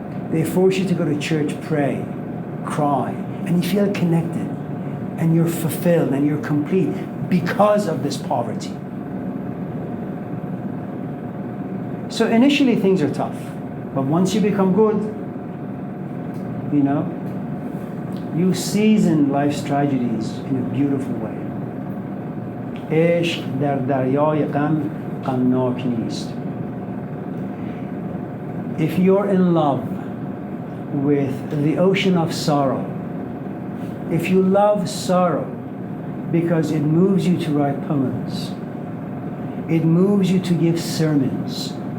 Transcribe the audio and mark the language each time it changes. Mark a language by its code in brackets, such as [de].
[en] They force you to go to church, pray, cry, and you feel connected, and you're fulfilled, and you're complete because of this poverty. So initially things are tough, but once you become good, you know, you season life's tragedies in a beautiful way. [fa] عشق در دریای غم غمناک نیست. [en] If you're in love with the ocean of sorrow, if you love sorrow because it moves you to write poems, it moves you to give sermons,